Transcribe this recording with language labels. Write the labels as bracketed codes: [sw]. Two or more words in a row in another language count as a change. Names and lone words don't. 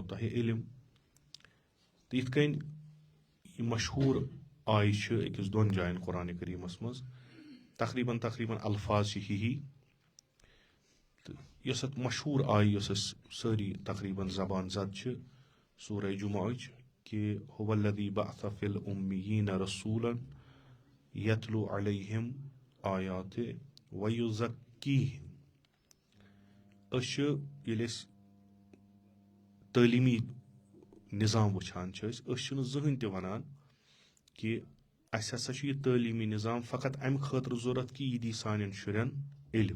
[ks] تۄہہِ علم تہٕ یِتھ کٔنۍ یہِ مشہوٗر آیہِ چھِ أکِس دۄن جاین قرآنِ کریٖمس منٛز تقریٖبن الفاظ چھِ ہِہی تہٕ یۄس اتھ مشہوٗر آیہِ یۄس أسۍ سٲری تقریٖبن زبان زد چھِ سورہ جمعہٕچ کہِ [ar] هو الذی بعث فی الأمیٖیٖنَ رسوٗلًا یتلو علیہم آیاتہِ ویزکیہم. [ks] أسۍ چھِ ییٚلہِ أسۍ تعلیٖمی نظام وٕچھان چھِ أسۍ چھِنہٕ زٕہٕنۍ تہِ ونان کہِ اسہِ ہسا چھُ یہِ تعلیٖمی نظام فقط امہِ خٲطرٕ ضروٗرت کہِ یہِ دی سانٮ۪ن شُرٮ۪ن علم.